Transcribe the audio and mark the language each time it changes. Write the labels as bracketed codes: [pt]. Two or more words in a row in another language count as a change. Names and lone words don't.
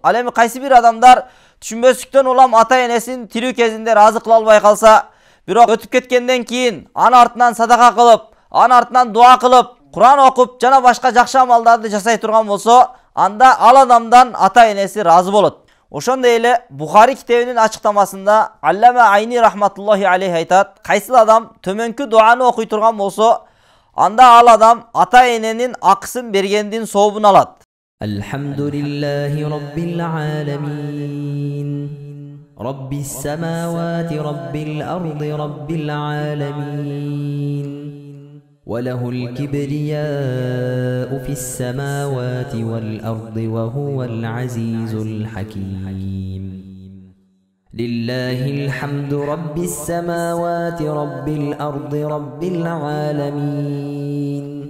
[ky] Ал эми кайсы бир адамдар түшүнбөстүктөн улам ата-энесин тирүү кезинде разы кыла албай калса, бирок өтүп кеткенден кийин анын артынан садака кылып, анын артынан дуа кылып, Кур'ан окуп, жана башка жакшы амалдарды жасай турган болсо, анда ал адамдан ата-энеси разы болот. Ошондой эле Бухари китебинин ачыктамасында Аллама Айни [ar] رحمة الله عليه [ky] айтат: "Кайсыл адам төмөнкү дуаны окуй турган болсо, анда ал адам ата-эненин акысын бергендин сообун алат." [ar] الحمد لله رب العالمين. رب السماوات رب الأرض رب العالمين. وله الكبرياء في السماوات والأرض وهو العزيز الحكيم. لله الحمد رب السماوات رب الأرض رب العالمين.